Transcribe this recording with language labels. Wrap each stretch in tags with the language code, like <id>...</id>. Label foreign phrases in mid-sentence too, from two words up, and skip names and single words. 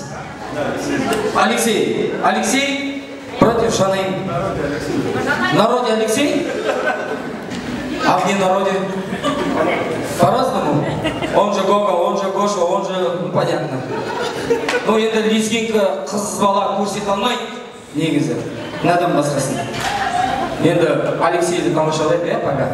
<ru>Алексей. Алексей против Шаны. В народе Алексей, а вне народе по-разному. Он же Гога, он же Гоша, он же, ну понятно.</ru> <kk>Ну енді лезгинка қыз бала көрсете алмайды негізі. Надан басқасын. Енді Алексейді тамашалайық, иә, пока.</kk>